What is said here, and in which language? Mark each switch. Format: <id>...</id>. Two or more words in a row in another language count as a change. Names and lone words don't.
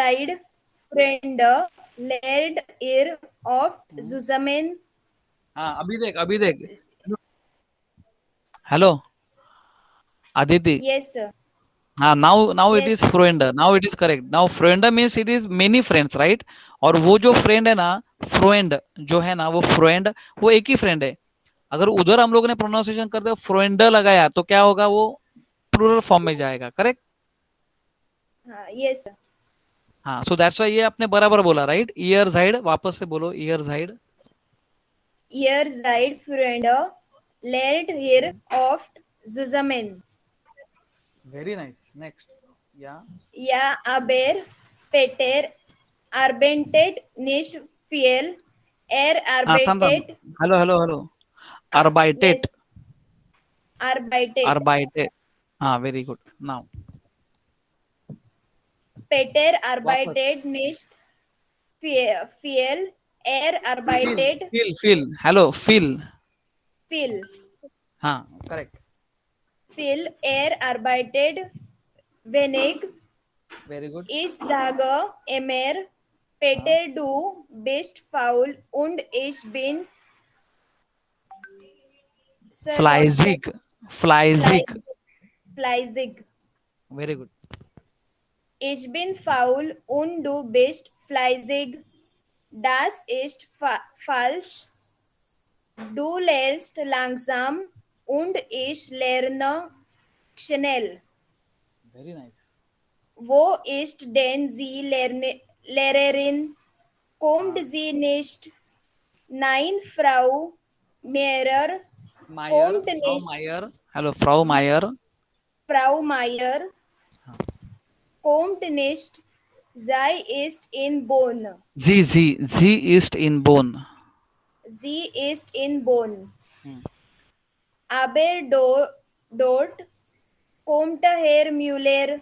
<de>seid Freunde, lernt ihr oft zusammen.</de> <hi>हाँ अभी देख हेलो आदिति</hi> <en>Yes, sir. हाँ now it Yes. is friend now it is correct now friend means it is many friends right</en> <hi>और वो जो फ्रेंड है ना फ्रेंड जो है ना वो फ्रेंड वो एक ही फ्रेंड है अगर उधर हम लोगों ने प्रोनाउंसिएशन करते फ्रेंड लगाया तो क्या होगा वो</hi> <en>plural form</en> <hi>में जाएगा करेक्ट</hi> <en>Yes, sir.</en> <hi>हाँ</hi> <en>so that's why</en> <hi>ये आपने बराबर बोला राइट</hi> <de>ihr seid</de> <hi>वापस से बोलो</hi> <de>ihr seid Ihr seid Freunde, lernt ihr oft zusammen.</de> <en>very nice next या</en> <de>Ja, aber Peter arbeitet nicht viel. Er</de> <mr>हाँ थांब</mr> <de>arbeitet. हेलो arbeitet Yes, arbeitet.</de> <en>arbeitet हाँ very good now</en> <de>Peter arbeitet nicht viel. Er arbeitet feel हेलो feel viel.</de> <hi>हाँ करेक्ट</hi> <de>Viel. Er arbeitet wenig.</de> <en>very good</en> <de>Ich sage immer, Peter, du bist faul und ich bin fleißig fleißig fleißig.</de> <en>very good</en> <de>Ich bin faul und du bist fleißig. Das ist falsch. Du lernst langsam und ich lerne schnell.</de> <en>very nice</en> <de>Wo ist denn die Lehrerin? Kommt sie nicht? Nein, Frau Meier. मायर Kommt फ्राउ nicht. मायर हेलो Frau Meier Frau Meier. Kommt nicht. Sie ist in Bonn. जी ist in Bonn Sie ist in Bonn. Hmm. Aber dort kommt Herr Müller.</de>